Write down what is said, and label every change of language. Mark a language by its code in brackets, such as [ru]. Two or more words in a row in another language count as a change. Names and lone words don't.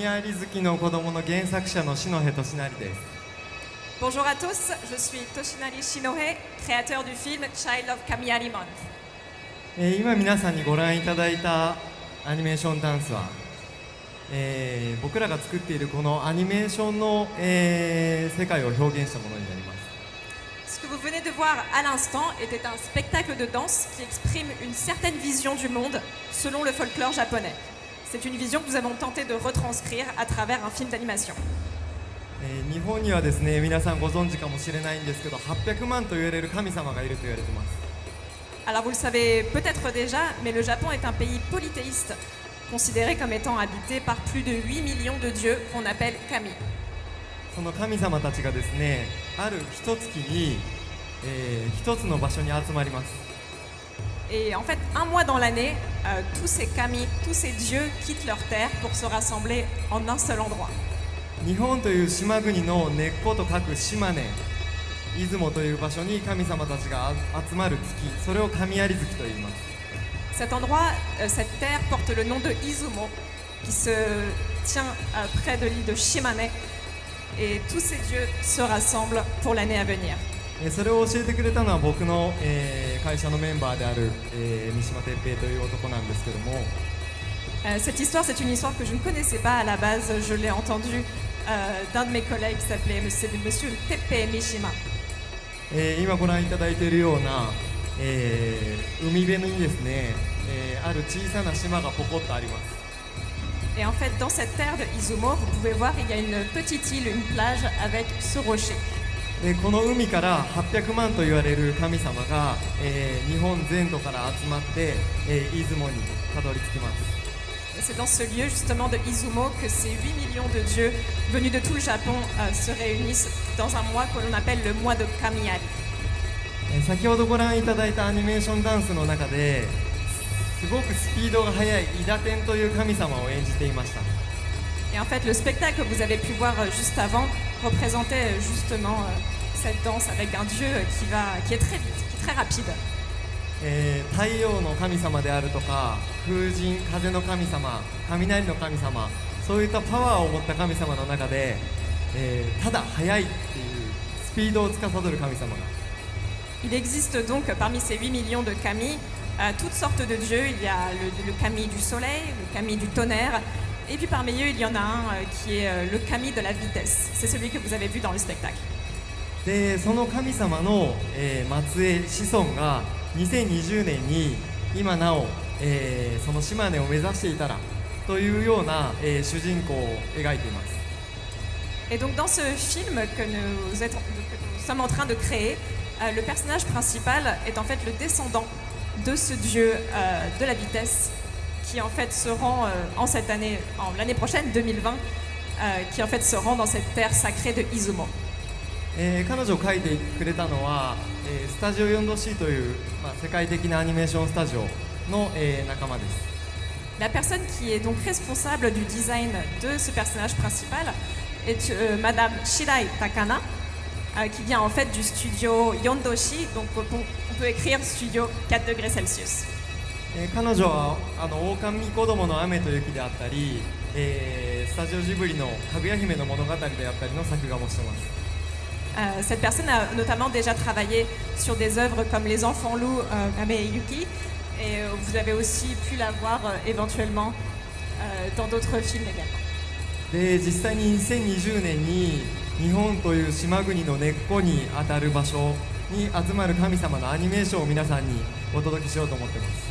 [ja] 有好きの子供の原作者の篠辺俊成です。 [fr] Bonjour à tous, je suis Toshinari Shinohe, créateur du film Child of Kamiari Month. [ja] 今皆さんにご覧いただいたアニメーションダンスは、僕らが作っているこのアニメーションの、世界を表現したものになります。 [fr] Ce que vous venez de voir à l'instant était un spectacle de danse qui exprime une certaine vision du monde selon le folklore japonais. C'est une vision que nous avons tenté de retranscrire à travers un film d'animation. [ja] 日本にはですね、皆さんご存知かもしれないんですけど、800万と言われる神様がいると言われています。 [fr] Alors vous le savez peut-être déjà, mais le Japon est un pays polythéiste, considéré comme étant habité par plus de 8 millions de dieux qu'on appelle kami. [ja] その神様たちがですね、ある一月に、一つの場所に集まります。 [fr] Et en fait, un mois dans l'année, tous ces kami, tous ces dieux quittent leur terre pour se rassembler en un seul endroit. [ja] 日本という島国の根っこと書く島根、出雲という場所に神様たちが集まる月、それを神有月と言います。 [fr] Cet endroit, cette terre porte le nom de Izumo, qui se tient près de l'île de Shimane. Et tous ces dieux se rassemblent pour l'année à venir. [ja] それを教えてくれたのは僕の、会社のメンバーである、三島哲平という男なんですけども、 [fr] Cette histoire, c'est une histoire que je ne connaissais pas à la base. Je l'ai entendue d'un de mes collègues qui s'appelait Monsieur Teppei Mishima. [ja] 今ご覧いただいているような、海辺にですね、ある小さな島がポコッとあります。 [fr] Et en fait, dans cette terre de Izumo, vous pouvez voir, il y a une petite île, une plage avec ce rocher. [ja] でこの海から800万と言われる神様が、日本全土から集まって、出雲にたどり着きます。 [fr] Et c'est dans ce lieu justement de Izumo que ces 8 millions de dieux venus de tout le Japon se réunissent dans un mois que l'on appelle le mois de Kamiari. [ja] 先ほどご覧いただいたアニメーションダンスの中ですごくスピードが速いイダテンという神様を演じていました。 [fr] Et en fait, le spectacle que vous avez pu voir juste avant représentait justement cette danse avec un dieu qui est très vite, qui est très rapide. [ja] 太陽の神様であるとか風神、風の神様、雷の神様、そういったパワーを持った神様の中で、ただ速いっていうスピードを司る神様が。 [fr] Il existe donc parmi ces 8 millions de kami toutes sortes de dieux. Il y a le kami du soleil, le kami du tonnerre, et puis parmi eux il y en a un qui est le kami de la vitesse. C'est celui que vous avez vu dans le spectacle. [ja] でその神様の、末裔子孫が2020年に今なお、その島根を目指していたらというような、主人公を描いています。 [fr] Et donc dans ce film que nous sommes en train de créer, le personnage principal est en fait le descendant de ce dieu de la vitesse qui en fait se rend l'année prochaine, 2020, qui en fait se rend dans cette terre sacrée de Izumo. [ja] 彼女を描いてくれたのは、スタジオ 4°C という、世界的なアニメーションスタジオの、仲間です。 [fr] La personne qui est donc responsable du design de ce personnage principal est Madame Shirai Takana, qui vient en fait du studio Yondoshi, donc on peut écrire studio 4 degrés Celsius. [ja] 彼女は狼子供の雨と雪であったり、スタジオジブリのかぐや姫の物語であったりの作画もしてます。 [fr] Cette personne a notamment déjà travaillé sur des œuvres comme Les Enfants Loups, Ame et Yuki, et vous avez aussi pu la voir éventuellement dans d'autres films également. [ja] で実際に2020年に日本という島国の根っこにあたる場所に集まる神様のアニメーションを皆さんにお届けしようと思ってます。